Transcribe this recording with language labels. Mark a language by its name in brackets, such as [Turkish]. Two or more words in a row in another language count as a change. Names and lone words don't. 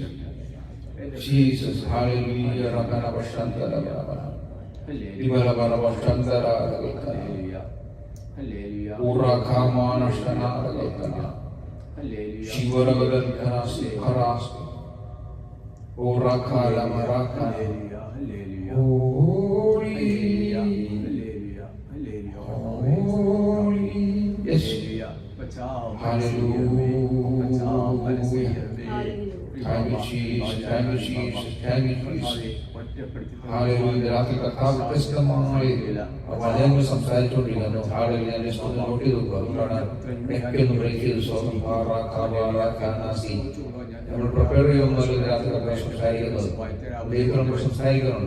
[English] Jesus, hallelujah, Rakana Bashantara Baba. Ibala Baba Shantara Hallelujah. Ura Kamana Shana Hallelujah. Shivara Kanasi Karas. Ura Kala Maraka. Holy. Holy. Yes. Hallelujah. Thank you, Jesus. Thank you, Jesus. Thank you, Jesus. Hallelujah. [Malayalam] രാത്രി കർത്താവ് വ്യത്യസ്തമായി വചനങ്ങൾ സംസാരിച്ചുകൊണ്ടിരിക്കുന്നു. Hallelujah. ഞാൻ ജസ്റ്റ് ഒന്ന് നോട്ട് ചെയ്തു. അതുകൊണ്ടാണ് നെക്ക് ഒന്ന് ബ്രേക്ക് ചെയ്ത് സ്വന്തം നമ്മൾ പ്രിപ്പയർ ചെയ്യുന്നത് രാത്രി കർത്താവ് സംസാരിക്കുന്നത് ദൈവം സംസാരിക്കുന്നുണ്ട്.